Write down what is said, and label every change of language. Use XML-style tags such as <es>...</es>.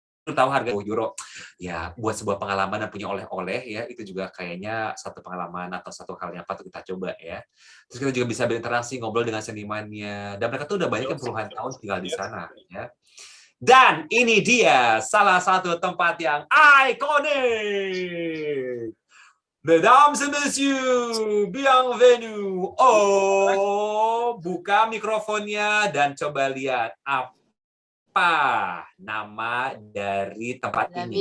<id>Tahu harga euro ya, buat sebuah pengalaman dan punya oleh-oleh ya, itu juga kayaknya satu pengalaman atau satu hal yang patut kita coba ya. Terus kita juga bisa berinteraksi, ngobrol dengan senimannya, dan mereka tuh udah banyak yang puluhan tahun tinggal di sana ya. Dan ini dia salah satu tempat yang ikonik.</id> <fr>Mesdames et messieurs, bienvenue.</fr> <id>Oh, buka mikrofonnya dan coba lihat apa nama dari tempat ini.</id>